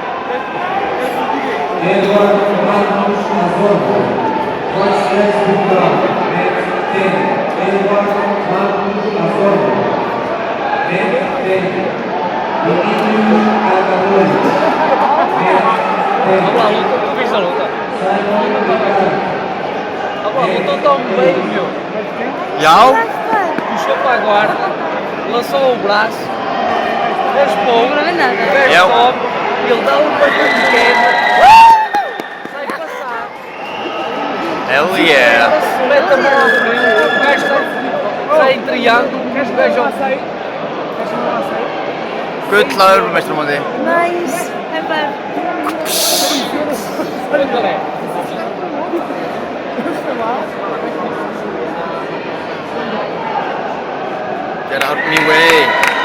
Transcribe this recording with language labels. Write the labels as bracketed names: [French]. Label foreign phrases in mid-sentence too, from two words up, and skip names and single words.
[English] Edward Magnus Azorbo, Voiceless Victor, next 10. Edward Magnus Azorbo, next 10. Dimitrios Kargodonis. Next 10. [Portuguese] Fiz a luta. Simon Ricardo. A luta tão bem, meu. Já? Puxou para a guarda, lançou o braço, raspou, Não é nada. o gajo Eu. sobe, ele dá um batão de queda, sai passar, [English] Hell yeah. [Portuguese] mete a mão à frente, o gajo sai em triângulo, o gajo ao fundo. [Icelandic] Gull að Evrópumeistaramóti. [English] Nice. High five. [Portuguese] Olha, [English] Get out me way.